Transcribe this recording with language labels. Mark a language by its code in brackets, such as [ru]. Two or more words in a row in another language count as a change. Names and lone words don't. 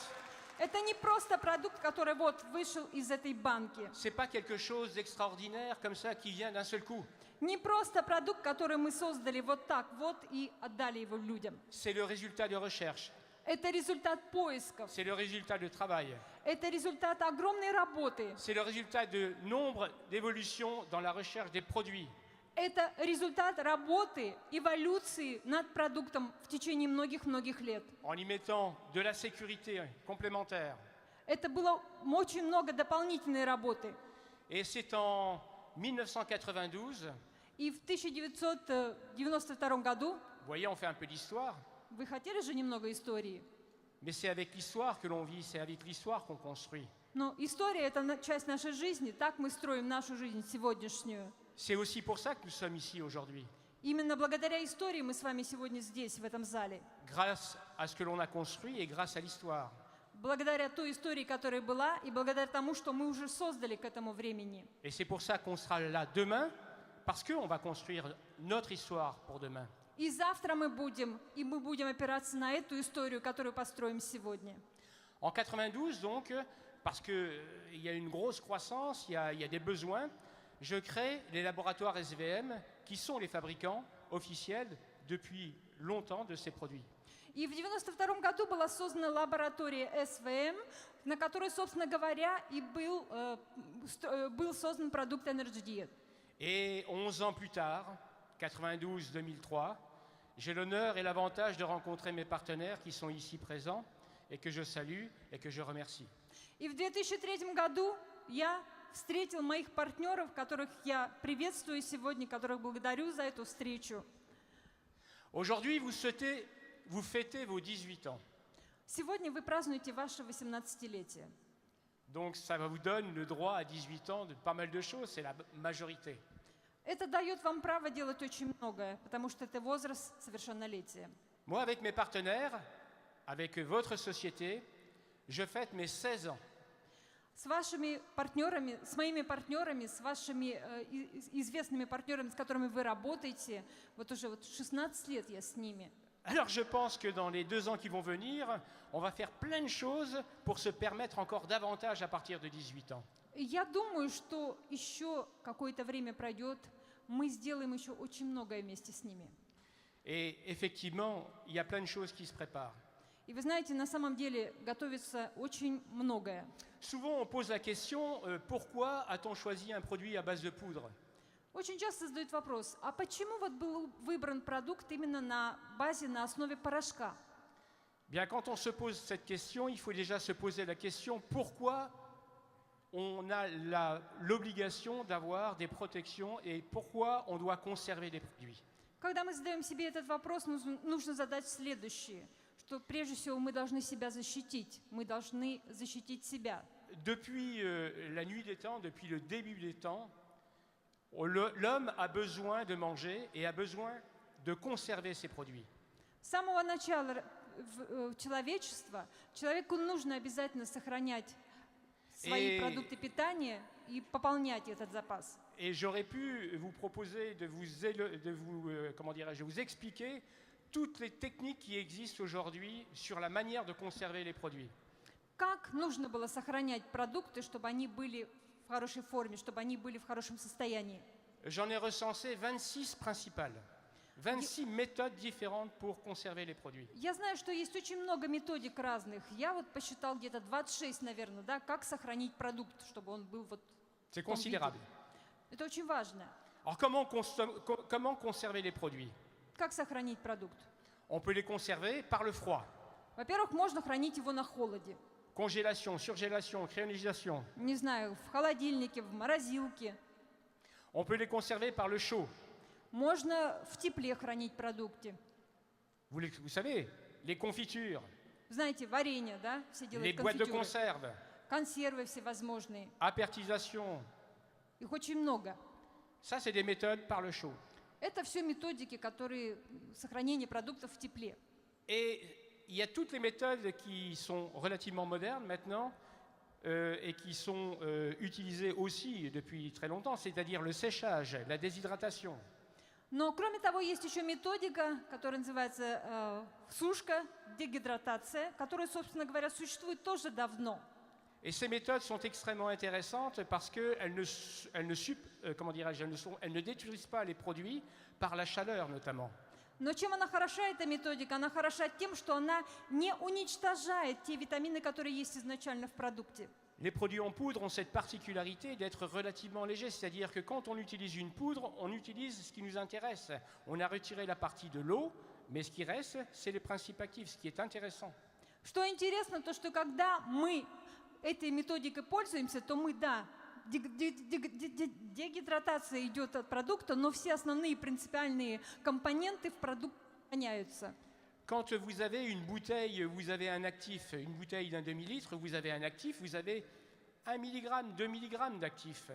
[ru] Это не просто продукт, который вот вышел из этой банки. [fr] C'est pas quelque chose d'extraordinaire comme ça qui vient d'un seul coup. [ru] Не просто продукт, который мы создали вот так вот и отдали его людям. [fr] C'est le résultat de recherche. [ru] Это результат поисков. [fr] C'est le résultat de travail. [ru] Это результат огромной работы. [fr] C'est le résultat de nombre d'évolutions dans la recherche des produits. [ru] Это результат работы, эволюции над продуктом в течение многих-многих лет. [fr] En y mettant de la sécurité complémentaire. [ru] Это было очень много дополнительной работы. [fr] Et c'est en 1992, [ru] И в 1992 году, [fr] vous voyez, on fait un peu d'histoire, [ru] вы хотели же немного истории? [fr] mais c'est avec l'histoire que l'on vit, c'est avec l'histoire qu'on construit. [ru] Но история – это часть нашей жизни, так мы строим нашу жизнь сегодняшнюю. [fr] C'est aussi pour ça que nous sommes ici aujourd'hui, [ru] Именно благодаря истории мы с вами сегодня здесь, в этом зале. [fr] grâce à ce que l'on a construit et grâce à l'histoire. [ru] Благодаря той истории, которая была, и благодаря тому, что мы уже создали к этому времени. [fr] Et c'est pour ça qu'on sera là demain, parce qu'on va construire notre histoire pour demain. [ru] И завтра мы будем опираться на эту историю, которую построим сегодня. [fr] En 92, donc, parce qu'il y a une grosse croissance, il y a des besoins, je crée les laboratoires SVM, qui sont les fabricants officiels depuis longtemps de ces produits. [ru] И в 1992 году была создана лаборатория СВМ, на которой, собственно говоря, и был создан продукт Energy Diet. [fr] Et 11 ans plus tard, 92-2003, j'ai l'honneur et l'avantage de rencontrer mes partenaires qui sont ici présents et que je salue et que je remercie. [ru] И в 2003 году я встретил моих партнеров, которых я приветствую сегодня, которых благодарю за эту встречу. [fr] Aujourd'hui, vous fêtez vos 18 ans. [ru] Сегодня вы празднуете ваше 18-летие. [fr] Donc ça vous donne le droit à 18 ans de pas mal de choses, c'est la majorité. [ru] Это дает вам право делать очень многое, потому что это возраст совершеннолетия. [fr] Moi, avec mes partenaires, avec votre société, je fête mes 16 ans. [ru] С вашими партнерами, с моими партнерами, с вашими известными партнерами, с которыми вы работаете, вот уже 16 лет я с ними. [fr] Alors je pense que dans les 2 ans qui vont venir, on va faire plein de choses pour se permettre encore davantage à partir de 18 ans. [ru] И я думаю, что еще какое-то время пройдет, мы сделаем еще очень многое вместе с ними. [fr] Et effectivement, il y a plein de choses qui se préparent. [ru] И вы знаете, на самом деле готовится очень многое. [fr] Souvent, on pose la question, pourquoi a-t-on choisi un produit à base de poudre? [ru] Очень часто задают вопрос, а почему вот был выбран продукт именно на базе, на основе порошка? [fr] Bien, quand on se pose cette question, il faut déjà se poser la question, pourquoi on a l'obligation d'avoir des protections et pourquoi on doit conserver les produits? [ru] Когда мы задаем себе этот вопрос, нужно задать следующее, что прежде всего мы должны себя защитить, мы должны защитить себя. [fr] Depuis la nuit des temps, depuis le début des temps, l'homme a besoin de manger et a besoin de conserver ses produits. [ru] С самого начала человечества человеку нужно обязательно сохранять свои продукты питания и пополнять этот запас. [fr] Et j'aurais pu vous proposer de vous expliquer toutes les techniques qui existent aujourd'hui sur la manière de conserver les produits. [ru] Как нужно было сохранять продукты, чтобы они были в хорошей форме, чтобы они были в хорошем состоянии? [fr] J'en ai recensé 26 principales, 26 méthodes différentes pour conserver les produits. [ru] Я знаю, что есть очень много методик разных. Я вот посчитал где-то 26, наверное, да, как сохранить продукт, чтобы он был вот [fr] C'est [ru] в том виде. [fr] considérable. [ru] Это очень важно. [fr] Alors comment conserver les produits? [ru] Как сохранить продукт? [fr] On peut les conserver par le froid. [ru] Во-первых, можно хранить его на холоде. [fr] Congélation, surgélation, cryonisation. [ru] Не знаю, в холодильнике, в морозилке. [fr] On peut les conserver par le chaud. [ru] Можно в тепле хранить продукты. [fr] Vous savez, les confitures, [ru] Знаете, варенье, да? Все [fr] les [ru] делают [fr] boîtes de [ru] конфитюры. [fr] conserve, [ru] Консервы всевозможные. [fr] apertisation. [ru] Их очень много. [fr] Ça, c'est des méthodes par le chaud. [ru] Это все методики, которые сохранение продуктов в тепле. [fr] Et il y a toutes les méthodes qui sont relativement modernes maintenant et qui sont utilisées aussi depuis très longtemps, c'est-à-dire le séchage, la déshydratation. [ru] Но кроме того, есть еще методика, которая называется сушка, дегидратация, которая, собственно говоря, существует тоже давно. [fr] Et ces méthodes sont extrêmement intéressantes parce qu'elles ne détruisent pas les produits par la chaleur notamment. [ru] Но чем она хороша, эта методика? Она хороша тем, что она не уничтожает те витамины, которые есть изначально в продукте. [fr] Les produits en poudre ont cette particularité d'être relativement légers, c'est-à-dire que quand on utilise une poudre, on utilise ce qui nous intéresse. On a retiré la partie de l'eau, mais ce qui reste, c'est les principes actifs, ce qui est intéressant. [ru] Что интересно, то что когда мы этой методикой пользуемся, то мы, да, дегидратация идет от продукта, но все основные принципиальные компоненты в продукте сохраняются. [fr] Quand vous avez une bouteille, vous avez un actif, une bouteille d'un demi-litre, vous avez un actif, vous avez 1 mg, 2 mg d'actif.